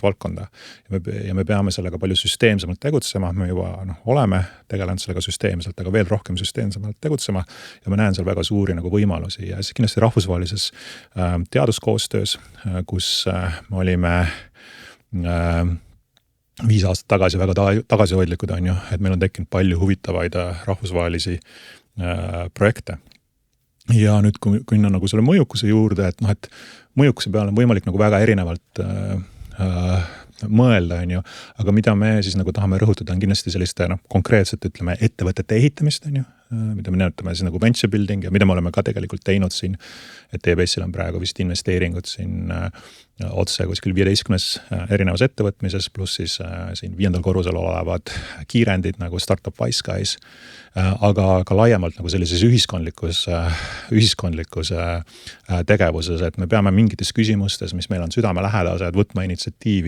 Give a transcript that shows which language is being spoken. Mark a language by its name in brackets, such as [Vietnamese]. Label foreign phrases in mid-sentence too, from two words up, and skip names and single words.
[Estonian] valdkonda ja me peame sellega palju süsteemsemalt tegutsema, me juba oleme tegelenud sellega süsteemselt, aga veel rohkem süsteemsemalt tegutsema ja ma näen seal väga suuri nagu võimalusi ja siis kindlasti rahvusvahelises teaduskoostöös, kus me olime 5 aastat tagasi väga tagasihoidlikud, on ju, et meil on tekkinud palju huvitavaid rahvusvahelisi projekte. Ja nüüd, kui minna nagu selle mõjukuse juurde, et mõjukuse peale on võimalik nagu väga erinevalt mõelda, on ju, aga mida me siis nagu tahame rõhutada, on kindlasti selliste konkreetselt, ütleme, ettevõtete ehitamist, on ju, mida me nimetame siis nagu [English] venture building [Estonian] ja mida me oleme ka tegelikult teinud siin, et EBS-il on praegu vist investeeringud siin otse kuskil 15 erinevas ettevõtmises, pluss siis siin 5. korrusel olevad kiirendid nagu Startup Wise Guys, aga ka laiemalt nagu sellises ühiskondlikus tegevuses, et me peame mingites küsimustes, mis meil on südamelähedased, võtma initsiatiivi,